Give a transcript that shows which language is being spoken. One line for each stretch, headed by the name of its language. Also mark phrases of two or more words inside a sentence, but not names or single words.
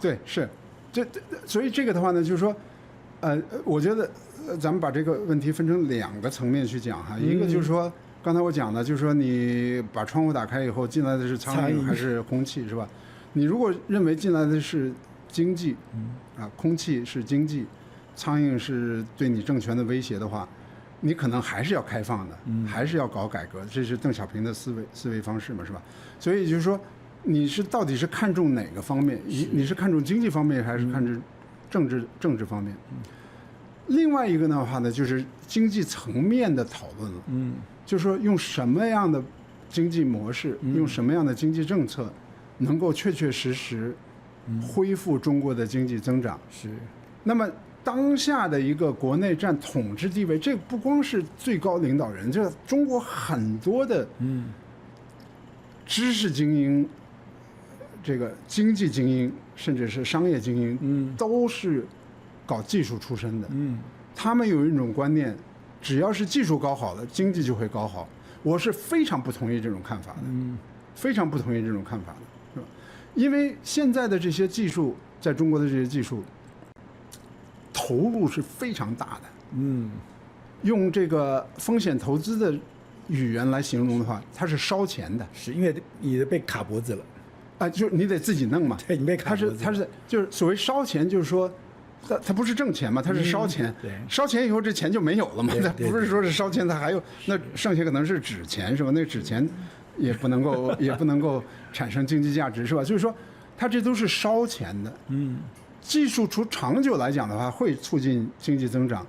Chinese: 對，是，所以這個的話呢，就是說，我覺得咱們把這個問題分成2個層面去講哈，一個就是說，剛才我講的，就是說你把窗戶打開以後進來的是蒼蠅還是空氣，是吧？你如果認為進來的是經濟，空氣是經濟，蒼蠅是對你政權的威脅的話，你可能還是要開放的，還是要搞改革，這是鄧小平的思維方式嘛，是吧？所以就是說，你到底是看重哪個方面？你是看重經濟方面，還是看重政治方面？另外一個的話呢，就是經濟層面的討論了，就是說用什麼樣的經濟模式，用什麼樣的經濟政策，能夠確確實實恢復中國的經濟增長。是。那麼當下的一個國內占統治地位，這不光是最高領導人，這中國很多的知識精英、這個經濟精英，甚至是商業精英，都是搞技術出身的。他們有一種觀念，只要是技術搞好了，經濟就會搞好。我是非常不同意這種看法的，非常不同意這種看法的。因為現在的這些技術，在中国的这些技術投入是非常大的。用这个風險投資的語言來形容的話，它是燒錢的。是因為你被卡脖子了，就是你得自己弄嘛。對，你被卡脖子。它是就是所謂燒錢，就是說它不是掙錢嘛，它是燒錢。燒錢以後這錢就沒有了嘛。它不是說是燒錢，它還有那剩下可能是紙錢，是吧？那紙錢也不能夠產生經濟價值，是吧？就是說，它這都是燒錢的。技術從長久來講的話，會促進經濟增長。